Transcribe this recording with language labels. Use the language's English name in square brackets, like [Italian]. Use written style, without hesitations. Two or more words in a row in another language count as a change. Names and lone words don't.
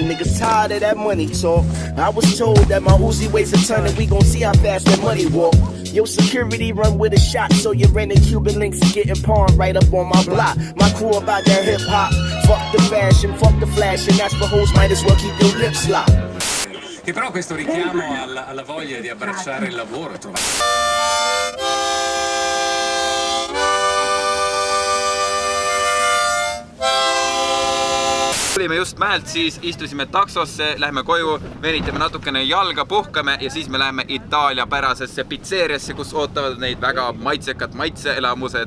[English] Niggas tired of that money talk. I was told that my Uzi weighs a ton and we gon' see how fast that money walk. Your security run with a shot, so your rented Cuban links is getting pawned right up on my block. My crew about that hip hop. Fuck the fashion, fuck the flash, and that's for hoes might as well keep your lips locked. [Italian] Che però questo richiamo alla voglia di abbracciare il lavoro e trovare. [Estonian] Tulime just mäelt, siis istusime taksosse, lähme koju, venitame natukene jalga, puhkame ja siis me läheme Itaalia pärasesse pitseeriasse, kus ootavad neid väga maitsekad maitseelamused.